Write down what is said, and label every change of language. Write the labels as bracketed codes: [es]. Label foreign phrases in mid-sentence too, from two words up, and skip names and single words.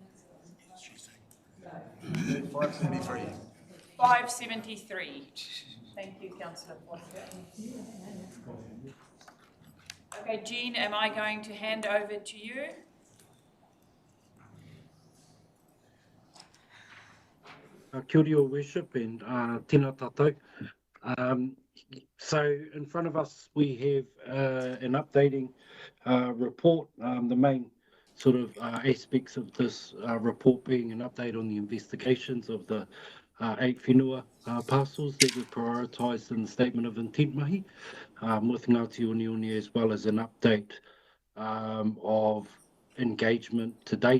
[en] $573. 573. Thank you, Councillor Foster. Okay, Jean, am I going to hand over to you? [mi] Kia ora, [en] Your Worship, and [mi] tēnā tātou. [en] So in front of us we have an updating report. The main sort of aspects of this report being an update on the investigations of the 8 whenua parcels that were prioritised in the Statement of Intent mahi with Ngati Oneone, as well as an update of engagement to date.